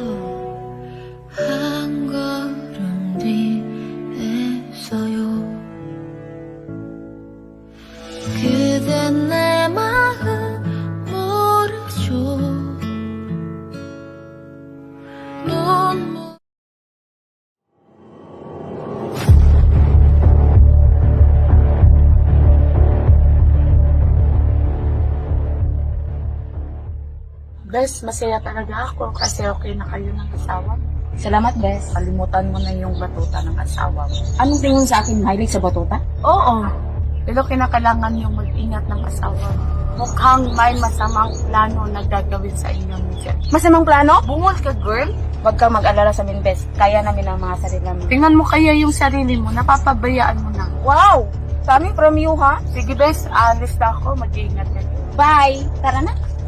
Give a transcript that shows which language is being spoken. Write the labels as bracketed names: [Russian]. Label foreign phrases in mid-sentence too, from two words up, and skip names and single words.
[Korean] 한 걸음 뒤에서요. 그대 내 마음 모르죠. 눈물 [Filipino] Bes, masaya talaga ako kasi okay na kayo ng asawa mo. Salamat, Bes. Kalimutan mo na yung batuta ng asawa mo. Anong tingin sa akin? Mahilig sa batuta? Oo, pero kinakailangan yung mag-ingat ng asawa mo. Mukhang may masamang plano na gagawin sa inyo ni Jen. Masamang plano? Bungol ka, girl. Huwag kang mag-alala sa amin, Bes. Kaya namin ang mga sarili namin. Tingnan mo kaya yung sarili mo, napapabayaan mo na. [English] Wow! Coming from you, ha? [Filipino] Sige, bes, alis na ako. Mag-iingat ka. Bye! Tara na.